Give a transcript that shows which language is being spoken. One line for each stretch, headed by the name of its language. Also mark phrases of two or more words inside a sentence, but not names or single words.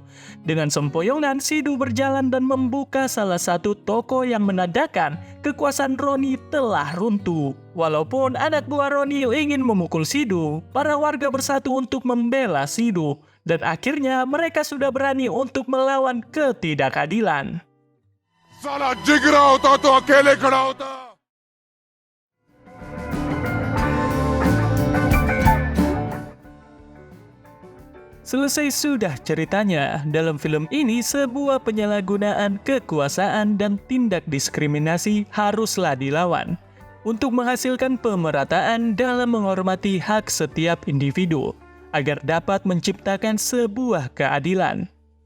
Indonesian: Dengan sempoyongan, Sidhu berjalan dan membuka salah satu toko yang menandakan kekuasaan Ronnie telah runtuh. Walaupun anak buah Ronnie ingin memukul Sidhu, para warga bersatu untuk membela Sidhu, dan akhirnya mereka sudah berani untuk melawan ketidakadilan.
Hindi: साला जिगरा होता तो अकेले खड़ा होता।
Indonesian: Selesai sudah ceritanya. Dalam film ini, sebuah penyalahgunaan kekuasaan dan tindak diskriminasi haruslah dilawan untuk menghasilkan pemerataan dalam menghormati hak setiap individu agar dapat menciptakan sebuah keadilan.